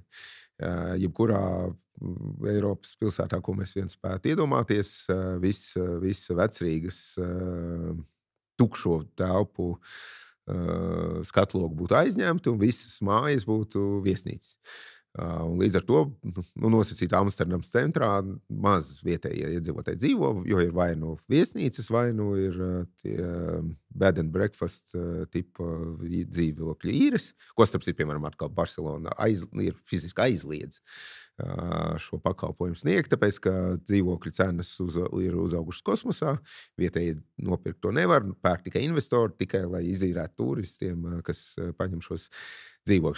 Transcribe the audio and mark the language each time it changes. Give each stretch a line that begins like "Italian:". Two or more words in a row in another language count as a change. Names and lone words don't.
Latvian: Jebkurā Eiropas pilsētā, ko mēs vien spētu iedomāties, visa Vecrīgas tukšo telpu skatlogu būtu aizņemti un visas mājas būtu viesnīcas. Un līdz ar to nosacīt Amsterdams centrā maz vietējie iedzīvotāji dzīvo, jo ir vai nu viesnīcas, vai nu ir tie
English: bed and breakfast
Latvian: tipa dzīvokļu īres, ko starp citu, piemēram, atkal Barcelona ir fiziski aizliedz šo pakalpojumu sniegt, tāpēc, ka dzīvokļu cenas ir uzaugušas kosmosā, vietēji nopirkt to nevar, pērk tikai investori, tikai lai izīrētu turistiem, kas paņem šos dzīvokļus.